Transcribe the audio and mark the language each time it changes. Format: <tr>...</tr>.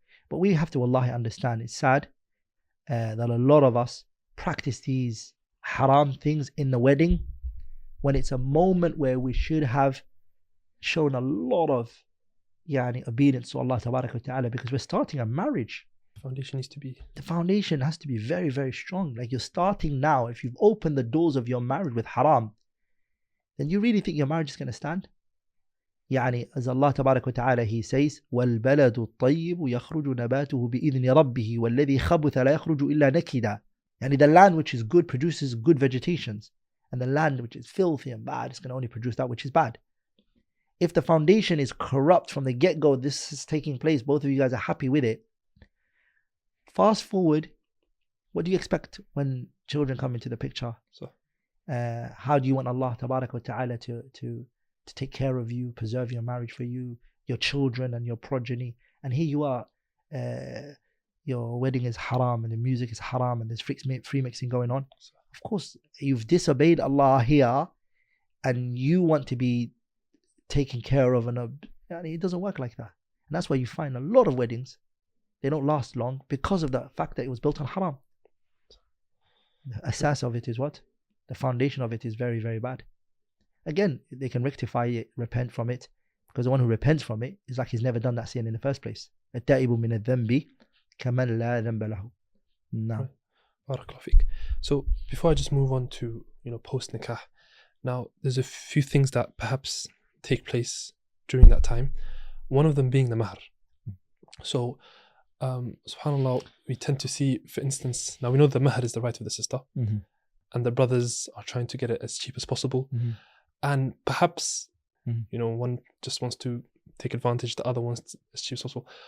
<en>But we have to, wallahi, understand, it's sad that a lot of us practice these haram things in the wedding when it's a moment where we should have shown a lot of obedience to Allah tabarak wa ta'ala, because we're starting a marriage. The foundation has to be very, very strong. Like, you're starting now. If you've opened the doors of your marriage with haram, then you really think your marriage is going to stand? As Allah tabarak wa ta'ala, He says,</en> <ar>وَالْبَلَدُ الطَّيِّبُ يَخْرُجُ نَبَاتُهُ بِإِذْنِ رَبِّهِ وَالَّذِي خَبُثَ لَا يَخْرُجُ إِلَّا نَكِدًا.</ar> <en>The land which is good produces good vegetations, and the land which is filthy and bad is going to only produce that which is bad. If the foundation is corrupt from the get-go, this is taking place, both of you guys are happy with it. Fast forward, what do you expect when children come into the picture? How do you want Allah tabarak wa ta'ala to take care of you, preserve your marriage for you, your children and your progeny? And here you are, your wedding is haram and the music is haram and there's free mixing going on. Of course, you've disobeyed Allah here and you want to be taken care of, and it doesn't work like that. And that's why you find a lot of weddings, they don't last long because of the fact that it was built on haram. The asas of it is what? The foundation of it is very, very bad. Again, they can rectify it, repent from it, because the one who repents from it is like he's never done that sin in the first place.</en> <ar>التائب من الذنب كمن لا ذنب له.</ar> <en>No. Barakallahu feek. So before I just move on to post nikah, now there's a few things that perhaps take place during that time. One of them being the mahr. So subhanallah, we tend to see, for instance, now we know the mahr is the right of the sister, and the brothers are trying to get it as cheap as possible, and perhaps one just wants to take advantage, the other wants as cheap as possible.</en>